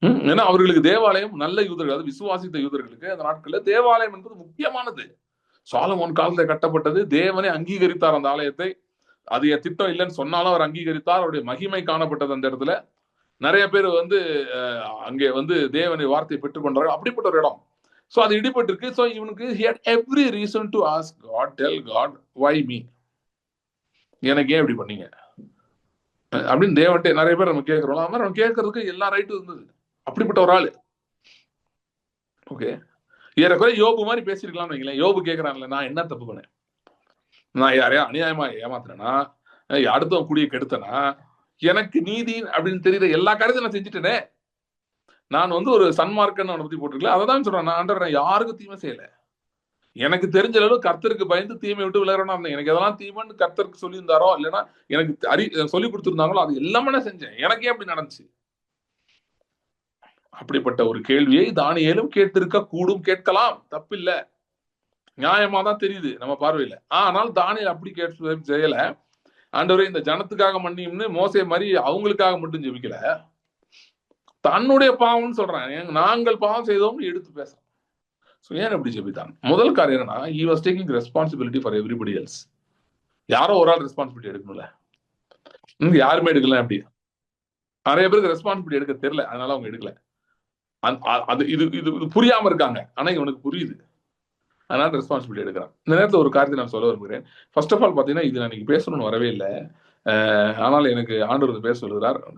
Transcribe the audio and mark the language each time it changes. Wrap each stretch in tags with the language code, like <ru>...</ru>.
<ta>ஏன்னா அவர்களுக்கு தேவாலயம், நல்ல யூதர்கள், அதாவது விசுவாசித்த யூதர்களுக்கு அந்த நாட்கள்ல தேவாலயம் என்பது முக்கியமானது. சாலமோன் காலத்தில் கட்டப்பட்டது, தேவனை அங்கீகரித்தார் அந்த ஆலயத்தை. அது என் திட்டம் இல்லைன்னு சொன்னாலும் அவர் அங்கீகரித்தார். அவருடைய மகிமை காணப்பட்டது அந்த இடத்துல. நிறைய பேர் வந்து அங்கே வந்து தேவனை வார்த்தையை பெற்றுக்கொண்டார்கள். அப்படிப்பட்ட ஒரு இடம். சோ அது இடிபட்டு இருக்கு. சோ இவனுக்கு</ta> <en>he had every reason to ask God, tell God, why me?</en> <ta>எனக்கு ஏன் இப்படி பண்ணீங்க அப்படின்னு தேவன்ட்டே நிறைய பேர் நம்ம கேட்கிறோம். அது மாதிரி நம்ம கேட்கறதுக்கு எல்லா ரைட்டும் இருந்தது. அப்படிப்பட்ட ஒரு ஆளு. ஓகே, ஏறக்குறைய யோபு மாதிரி பேசிருக்கலாம்னு வைங்களேன். யோபு கேட்கிறான்ல, நான் என்ன தப்பு பண்ணேன், நான் யாரையா அநியாயமா ஏமாத்துறேன்னா, அடுத்தவன் குடியை கெடுத்தனா, எனக்கு நீதி அப்படின்னு தெரியுற எல்லா காரியத்தையும் நான் செஞ்சுட்டேனே, நான் வந்து ஒரு சன்மார்க்கன்னு அவனை பத்தி போட்டிருக்கல. அதை தான் சொல்றேன், நான் ஆண்டவர் யாருக்கும் தீமை செய்யல, எனக்கு தெரிஞ்ச அளவு கர்த்தருக்கு பயந்து தீமை விட்டு விளையாடணும். எனக்கு எதெல்லாம் தீமைன்னு கர்த்தருக்கு சொல்லியிருந்தாரோ, இல்லைன்னா எனக்கு சொல்லி கொடுத்துருந்தாங்களோ அது எல்லாமே நான் செஞ்சேன், எனக்கே அப்படி நடந்துச்சு. அப்படிப்பட்ட ஒரு கேள்வியை தானியேலும் கேட்டிருக்க கூடும், கேட்கலாம், தப்பில்ல, நியாயமா தான் தெரியுது நம்ம பார்வையில. ஆனால் தானியேல் அப்படி செய்யல. ஆண்டவரே இந்த ஜனத்துக்காக மன்னியும்னு மோசே மாதிரி அவங்களுக்காக மட்டும் ஜெபிக்கல, தன்னுடைய பாவம்னு சொல்றான். நாங்கள் பாவம் செய்தோம்னு எடுத்து பேசுறான். ஏன் எப்படி ஜெபித்தான்? முதல் காரியம் என்னன்னா,</ta> <en>he was taking responsibility for everybody else.</en> <ta>யாரோ ஒரு ஆள் ரெஸ்பான்சிபிலிட்டி எடுக்கணும்ல, யாருமே எடுக்கல. அப்படி நிறைய பேருக்கு ரெஸ்பான்சிபிலிட்டி எடுக்க தெரியல, அதனால அவங்க எடுக்கல. அது இது இது புரியாம இருக்காங்க, ஆனா இவனுக்கு புரியுது, அதனால ரெஸ்பான்சிபிலிட்டி எடுக்கிறான். இந்த நேரத்தில் ஒரு காரியத்தை நான் சொல்ல விரும்புகிறேன். ஃபர்ஸ்ட் ஆஃப் ஆல் பார்த்தீங்கன்னா, இது நான் இன்னைக்கு பேசணும்னு வரவே இல்லை, ஆனால் எனக்கு ஆண்டவர் பேச சொல்லுகிறார்.</ta>